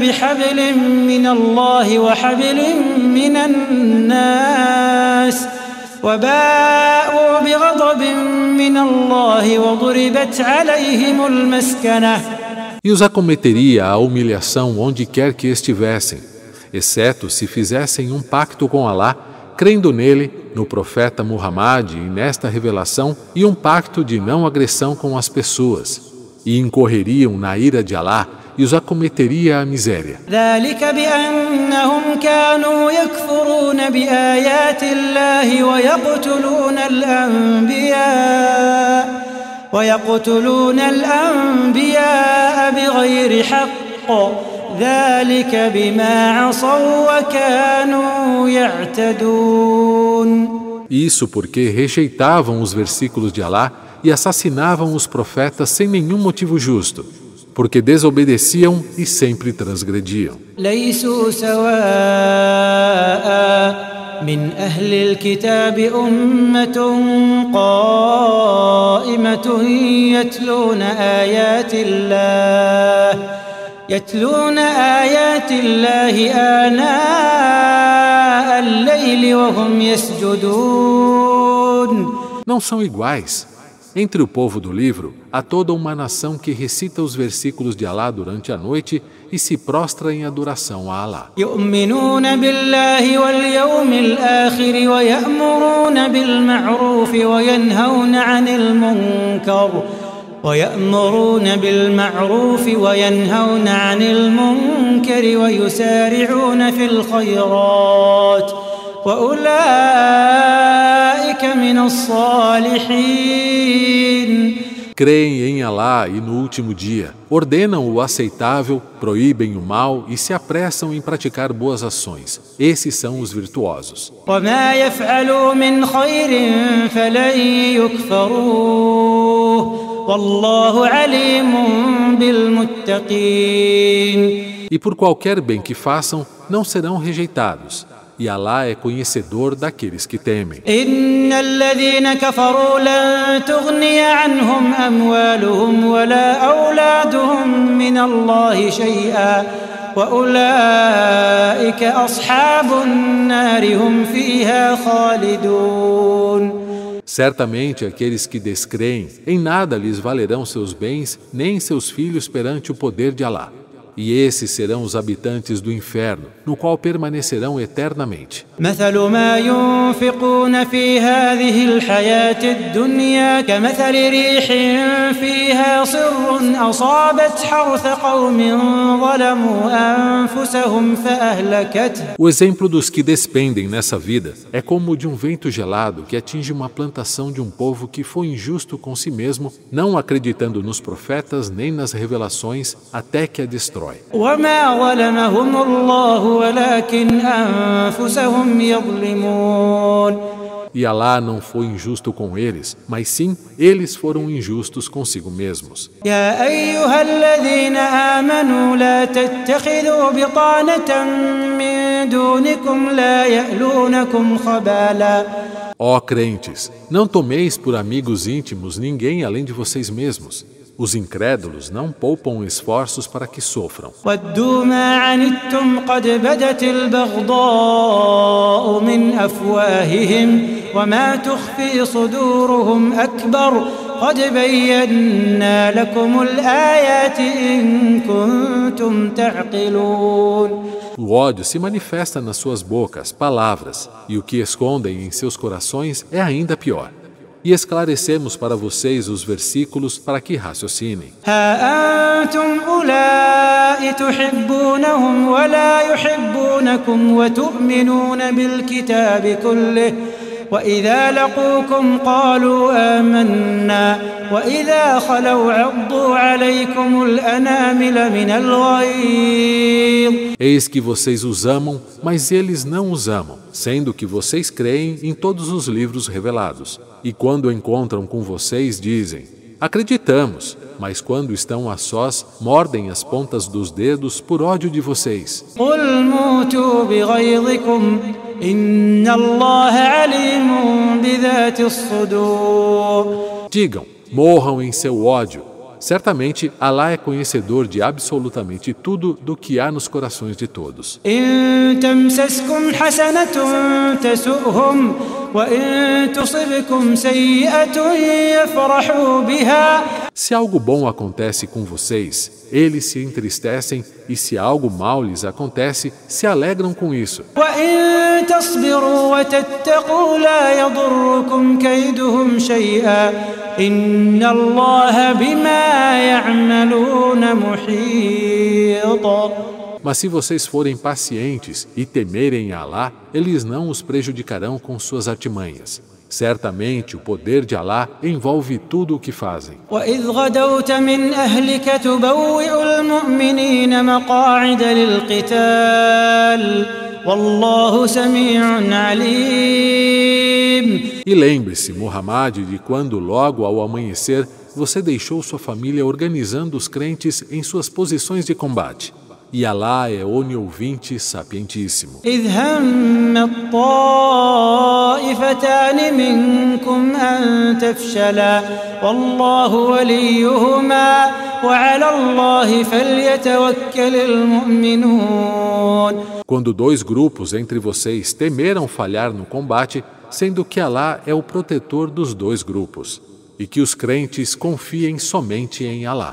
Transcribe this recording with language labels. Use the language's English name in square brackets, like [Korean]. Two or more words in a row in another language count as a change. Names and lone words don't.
[Arabic] بحبل من الله وحبل من الناس وباءوا بغضب من الله وضربت عليهم المسكنة. [Portuguese] E os acometeria a humilhação onde quer que estivessem, exceto se fizessem um pacto com Alá, crendo nele, no profeta Muhammad e nesta revelação, e um pacto de não agressão com as pessoas, e incorreriam na ira de Alá e os acometeria a miséria. [Arabic] ذلك بأنهم كانوا يكفرون بآيات الله ويقتلون الأنبياء بغير حق ذلك بما عصوا وكانوا يعتدون. [Portuguese] Isso porque rejeitavam os versículos de Alá e assassinavam os profetas sem nenhum motivo justo, porque desobedeciam e sempre transgrediam. [Arabic] ليسوا سواء من أهل الكتاب أمة قائمة يتلون آيات الله آناء الليل وهم يسجدون. [Portuguese] Não são iguais. Entre o povo do livro, há toda uma nação que recita os versículos de Alá durante a noite e se prostra em adoração a Alá. [Arabic] يؤمنون بالله واليوم الآخر ويأمرون بالمعروف وينهون عن المنكر ويسارعون في الخيرات وأولئك من الصالحين. [Portuguese] Creem em Alá e no último dia, ordenam o aceitável, proíbem o mal e se apressam em praticar boas ações. Esses são os virtuosos. [Arabic] وما يفعلوا من خير فلن يكفروه والله عليم بالمتقين. [Portuguese] E por qualquer bem que façam, não serão rejeitados. E Alá é conhecedor daqueles que temem. [Arabic] إن الذين كفروا لن تغني عنهم أموالهم ولا أولادهم من الله شيئا وأولئك أصحاب النار هم فيها خالدون. [Portuguese] Certamente aqueles que descreem, em nada lhes valerão seus bens, nem seus filhos perante o poder de Alá. E esses serão os habitantes do inferno, no qual permanecerão eternamente. [Arabic] مثل ما ينفقون في هذه الحياة الدنيا كمثل ريح فيها صر أصابت حرث قوم ظلموا أنفسهم فأهلكته. [Portuguese] O exemplo dos que despendem nessa vida é como o de um vento gelado que atinge uma plantação de um povo que foi injusto com si mesmo, não acreditando nos profetas nem nas revelações, até que a destrói. [Arabic] وما ظلمهم الله ولكن أنفسهم يظلمون. [Portuguese] E Alá não foi injusto com eles, mas sim, eles foram injustos consigo mesmos. [Arabic] يا أيها الذين آمنوا لا تتخذوا بطانة من دونكم لا يألونكم خبالا. [Portuguese] Ó crentes, não tomeis por amigos íntimos ninguém além de vocês mesmos. Os incrédulos não poupam esforços para que sofram. [Arabic] ودوا ما عنتم قد بدت البغضاء من أفواههم وما تخفي صدورهم أكبر قد بينا لكم الآيات إن كنتم تعقلون. [Portuguese] O ódio se manifesta nas suas bocas, palavras, e o que escondem em seus corações é ainda pior. E esclarecemos para vocês os versículos para que raciocinem. [Arabic] ها أنتم أولئك تحبونهم ولا يحبونكم وتؤمنون بالكتاب كله وإذا لقوكم قالوا آمنا وإذا خلوا عضوا عليكم الأنامل من الغيظ. [Portuguese] Eis que vocês os amam, mas eles não os amam, sendo que vocês creem em todos os livros revelados. E quando encontram com vocês, dizem: acreditamos, mas quando estão a sós, mordem as pontas dos dedos por ódio de vocês. [Arabic] قل موتوا بغيظكم إن الله عليم بذات الصدور. [Portuguese] Digam, morram em seu ódio. Certamente, Alá é conhecedor de absolutamente tudo do que há nos corações de todos. [Arabic] إن تمسسكم حسنة تسؤهم وإن تصبكم سيئة يفرحوا بها. [Portuguese] Se algo bom acontece com vocês, eles se entristecem, e se algo mal lhes acontece, se alegram com isso. [Arabic] وإن تصبروا وتتقوا لا يضركم كيدهم شيئا إن الله بما يعملون محيط. [Portuguese] Mas se vocês forem pacientes e temerem a Alá, eles não os prejudicarão com suas artimanhas. Certamente o poder de Alá envolve tudo o que fazem. [Arabic] وإذ غدوت من أهلك تبوئ المؤمنين مقاعد للقتال والله سميع عليم. [Portuguese] E lembre-se, Muhammad, de quando logo ao amanhecer você deixou sua família organizando os crentes em suas posições de combate. E Alá é oniouvinte sapientíssimo. [Arabic] إذ هم الطائفتان منكم أن تفشلا والله وليهما وعلى الله فليتوكل المؤمنون. [Portuguese] Quando dois grupos entre vocês temeram falhar no combate, sendo que Alá é o protetor dos dois grupos, e que os crentes confiem somente em Alá.